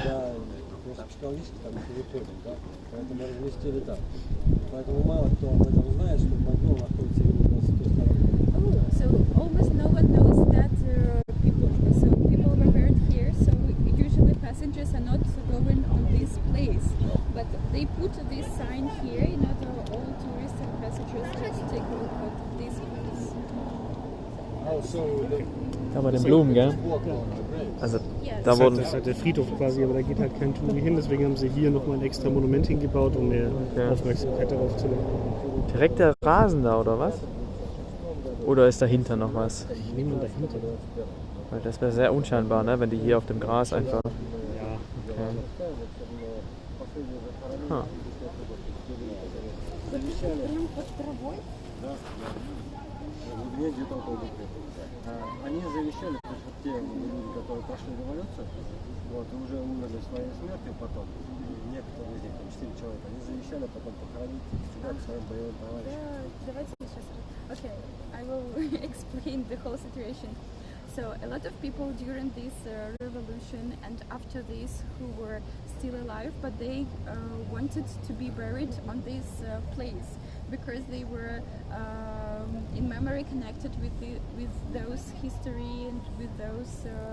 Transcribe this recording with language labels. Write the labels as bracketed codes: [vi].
[ru] Поэтому разместили там. Поэтому мало кто об этом знает, что могил находится именно с той стороны. [en] So almost no one knows that people were buried here. So usually passengers are not going on this place, but they put this sign here in order all tourists and passengers just take a look at this place. Oh, so [de] Da bei den Blumen, gell? Also da wurden... Das ist halt der Friedhof quasi, aber da geht halt kein Touri hin. Deswegen haben sie hier nochmal ein extra Monument hingebaut, um mehr Aufmerksamkeit darauf zu lenken. Direkt der Rasen da, oder was? Oder ist dahinter noch was? Ich nehme dahinter. Weil das wäre sehr unscheinbar, ne? Wenn die hier auf dem Gras einfach... Okay. Huh. [ru] Они завещали, то есть вот те люди, которые прошли революцию, вот, и уже умерли своей смертью потом, некоторые из них, там 4 человека, они завещали потом похоронить сюда своим боевым товарищам. [en] Okay, I will explain the whole situation. So a lot of people during this revolution and after this who were still alive, but they wanted to be buried on this place because they were in memory connected with those history and with those